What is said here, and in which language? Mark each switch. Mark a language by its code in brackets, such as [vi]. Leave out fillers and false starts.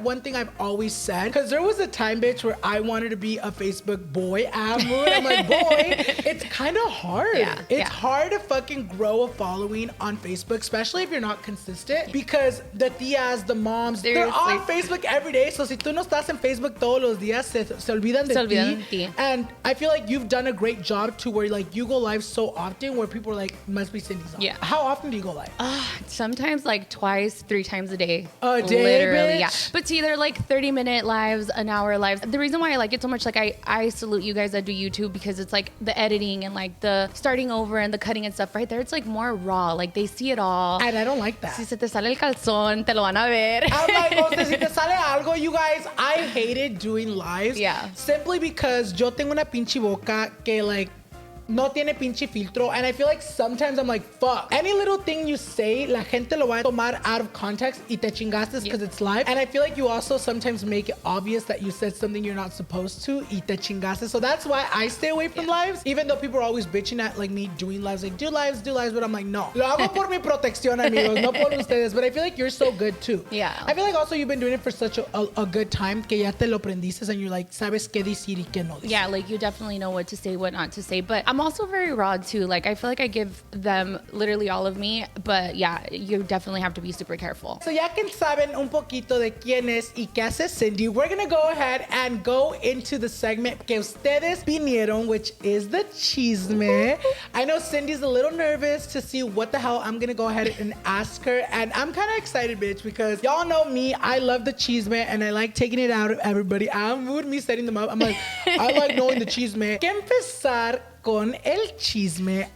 [en] One thing I've always said, because there was a time, bitch, where I wanted to be a Facebook boy. I'm like, boy, it's kind of hard. It's hard to fucking grow a following on Facebook, especially if you're not consistent. Because the tias, the moms, they're on Facebook every day. [es] So si tú no estás en Facebook todos los días, se olvidan de ti. [en] And I feel like you've done a great job to where you go live so often where people are like, must be Cindy's on. Yeah. How often do you go live? Sometimes twice, 3 times a day. A day, literally, bitch? Yeah. But it's either 30-minute lives, an hour lives. The reason why I like it so much, I salute you guys that do YouTube because it's the editing and the starting over and the cutting and stuff right there. It's more raw. They see it all. And I don't like that. [es] Si se te sale el calzón, te lo van a ver. [en] I'm like, [es] si te sale algo, [en] you guys, I hated doing lives. Yeah. simply because [es] yo tengo una pinche boca que like no tiene pinche filtro, [en] and I feel like sometimes I'm like, fuck. Any little thing you say, [es] la gente lo va a tomar [en] out of context [es] y te chingaste [en] because it's live. And I feel like you also sometimes make it obvious that you said something you're not supposed to [es] y te chingaste. [en] So that's why I stay away from lives, even though people are always bitching at like me doing lives, like do lives, but I'm like, no. [es] Lo hago por mi protección, amigos, no por ustedes. [en] But I feel like you're so good too. Yeah. I feel like also you've been doing it for such a good time [es] que ya te lo aprendiste [en] and you're like, [es] sabes qué decir y qué no decir. [en] Yeah, like you definitely know what to say, what not to say. But I'm also very raw too. Like I feel like I give them literally all of me. But yeah, you definitely have to be super careful. So [es] ya que saben un poquito de quién es y qué hace Cindy, [en] we're gonna go ahead and go into the segment [es] que ustedes vinieron, [en] which is the chisme. I know Cindy's a little nervous to see what the hell I'm gonna go ahead and ask her. And I'm kind of excited, bitch, because y'all know me. I love the chisme and I like taking it out of everybody. I'm with me setting them up. I'm like, I like knowing the chisme. [es] Que empezar con el chisme.